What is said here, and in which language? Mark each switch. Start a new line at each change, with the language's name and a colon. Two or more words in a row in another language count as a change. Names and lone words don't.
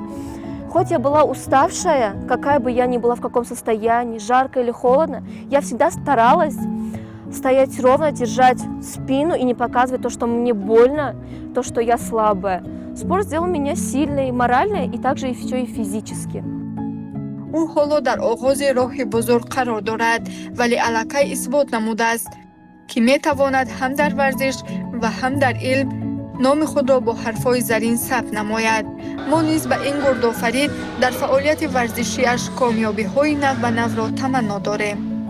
Russian: Хоть я была уставшая, какая бы я ни была, в каком состоянии, жарко или холодно, я всегда старалась стоять ровно, держать спину и не показывать то, что мне больно, то, что я слабая. Спорт сделал меня сильной морально и также еще и физически.
Tajik: او حالا در آغاز راهی بزرگ قرار دارد ولی علاقه اثبات نموده است که می تواند هم در ورزش و هم در علم نام خود را با حرفای زرین ثبت نماید. ما نیز به این گردآفرید در فعالیت ورزشیش کامیابی های نو و نو را تمنا داریم.